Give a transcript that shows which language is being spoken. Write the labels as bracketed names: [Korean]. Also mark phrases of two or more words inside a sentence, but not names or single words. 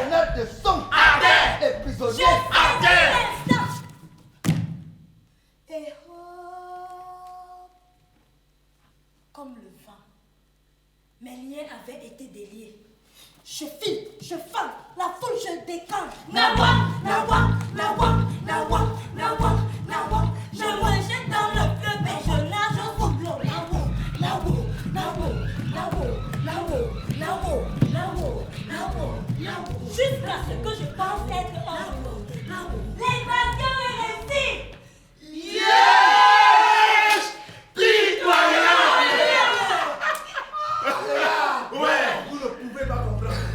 [French] preneurs de son, À terre. les prisonniers. À terre. Et hop, Comme le vent, mes liens avaient été déliés. Je file, je fends, la foule je décante. Nawa, nawa, nawa, nawa, nawa, nawa. Je me jette dans le fleuve et je nage au fond de l'eau. Nawo, nawo, nawo, nawo, nawo, nawo, nawo, nawo, nawo. Jusqu'à ce que je pense être hors de l'eau. L'évasion est réussie. Vous ne pouvez pas comprendre.